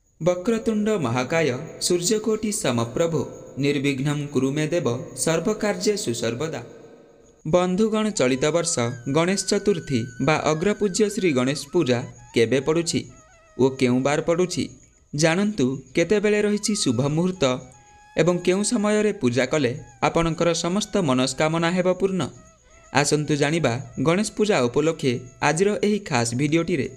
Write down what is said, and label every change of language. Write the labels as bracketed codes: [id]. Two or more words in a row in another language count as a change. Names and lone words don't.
[sa] वक्रतुंड महाकाय सूर्यकोटि समप्रभो निर्विघ्नं कुरु मे देव सर्वकार्येषु सर्वदा। [or] ବନ୍ଧୁଗଣ ଚଳିତ ବର୍ଷ ଗଣେଶ ଚତୁର୍ଥୀ ବା ଅଗ୍ରପୂଜ୍ୟ ଶ୍ରୀ ଗଣେଶ ପୂଜା କେବେ ପଡ଼ୁଛି ଓ କେଉଁ ବାର ପଡ଼ୁଛି ଜାଣନ୍ତୁ କେତେବେଳେ ରହିଛି ଶୁଭ ମୁହୂର୍ତ୍ତ ଏବଂ କେଉଁ ସମୟ ରେ ପୂଜା କଲେ ଆପଣଙ୍କର ସମସ୍ତ ମନସ୍କାମନା ହେବ ପୂର୍ଣ୍ଣ। ଆସନ୍ତୁ ଜାଣିବା ଗଣେଶ ପୂଜା ଉପଲକ୍ଷେ ଆଜିର ଏହି ଖାସ ଭିଡ଼ିଓଟି ରେ।